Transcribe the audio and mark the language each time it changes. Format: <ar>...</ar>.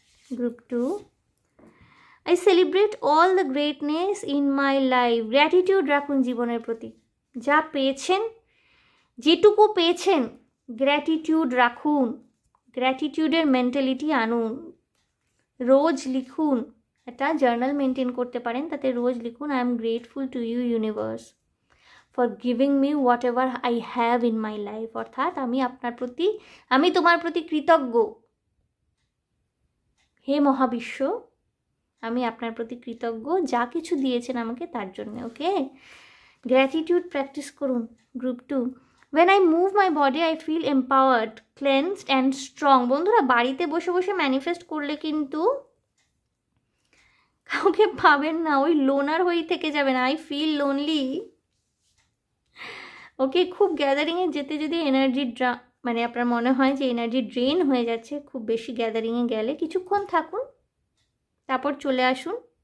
<en>Group 2, I celebrate all the greatness in my life.</en> <bn>Gratitude রাখুন জীবনের প্রতি, যা পেয়েছেন, যেটুকু পেয়েছেন গ্র্যাটিটিউড রাখুন, গ্র্যাটিটিউডের মেন্টালিটি আনুন। রোজ লিখুন, একটা জার্নাল মেনটেন করতে পারেন, তাতে রোজ লিখুন</bn> <en>I am grateful to you universe for giving me whatever I have in my life,</en> <bn>অর্থাৎ আমি তোমার প্রতি কৃতজ্ঞ হে মহাবিশ্ব, আমি আপনার প্রতি কৃতজ্ঞ যা কিছু দিয়েছেন আমাকে তার জন্য। ওকে, গ্র্যাটিটিউড প্র্যাকটিস করুন।</bn> <en>Group 2, when I move my body I feel empowered, cleansed and strong.</en> <bn>বন্ধুরা, বাড়িতে বসে বসে ম্যানিফেস্ট করলে কিন্তু কাউকে পাবেন না, ওই লোনার হয়ে থেকে যাবেন,</bn> <en>I feel lonely.</en> <bn>ওকে, খুব গ্যাদারিংয়ে যেতে যদি এনার্জি মানে আপনার মনে হয় যে এনার্জি ড্রেন হয়ে যাচ্ছে, খুব বেশি গ্যাদারিংয়ে গেলে কিছুক্ষণ থাকুন, তারপর চলে আসুন।</bn>